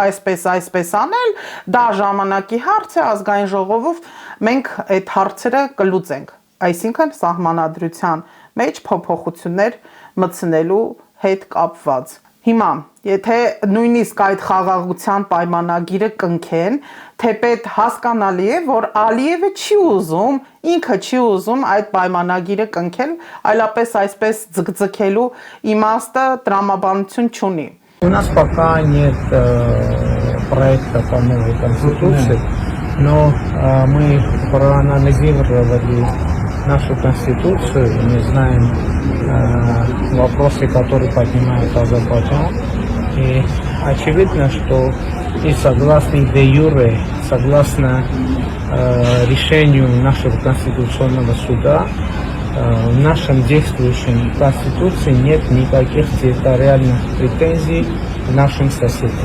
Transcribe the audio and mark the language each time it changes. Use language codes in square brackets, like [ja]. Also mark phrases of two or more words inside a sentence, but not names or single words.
[hy] այսպես անել, դա ժամանակի հարց է, ազգային ժողովով մենք այդ հարցերը կլուծենք, այսինքն սահմանադրության մեջ փոփոխություններ մտցնելու հետ կապված։ Հիմա, եթե նույնիսկ այդ խաղաղության պայմանագիրը կնքեն, թեպետ հասկանալի է, որ Ալիևը չի ուզում, ինքը չի ուզում այդ պայմանագիրը կնքել, այլապես այսպես ձգձգելու իմաստը տրամաբանություն չունի։ [ru] У нас пока нет проекта по новой конституции, но мы проанализировали нашу конституцию, и мы знаем вопросы, которые поднимает Азербайджан. И очевидно, что и согласно де юре, согласно решению нашего Конституционного суда, в нашем действующем Конституции нет никаких территориальных претензий к нашим соседям.